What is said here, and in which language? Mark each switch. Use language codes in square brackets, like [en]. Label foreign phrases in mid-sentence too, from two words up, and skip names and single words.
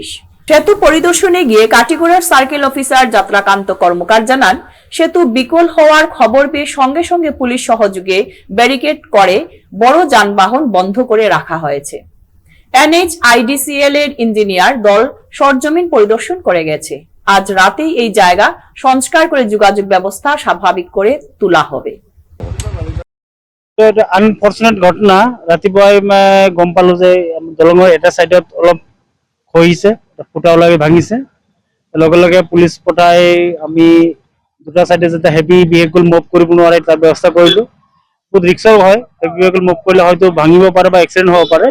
[bn] সেতু পরিদর্শনে গিয়ে কাটিগড়ার সার্কেল অফিসার যাত্রাকান্ত কর্মকার জানান, সেতু বিকল হওয়ার খবর পেয়ে সঙ্গে সঙ্গে পুলিশ সহযোগে ব্যারিকেড করে বড় যানবাহন বন্ধ করে রাখা হয়েছে। এনএইচআইডিসিএল এর ইঞ্জিনিয়ার দল সরজমিন পরিদর্শন করে গেছে। আজ রাতেই এই জায়গা সংস্কার করে যোগাযোগ ব্যবস্থা স্বাভাবিক করে তোলা হবে। [as] এটা আনফৰ্চুনেট ঘটনা। ৰাতিপুৱাই গম পালো যে দলঙৰ এটা চাইডত অলপ খহিছে, ফুটা ওলাই ভাঙিছে। লগে লগে পুলিচ পঠাই আমি দুটা চাইডে যাতে [en] heavy vehicle move [as] কৰিব নোৱাৰে তাৰ ব্যৱস্থা কৰিলো। বহুত ৰিক্সৰ হয়, [en] heavy vehicle move [as] কৰিলে হয়তো ভাঙিব পাৰে বা এক্সিডেণ্ট হ'ব পাৰে।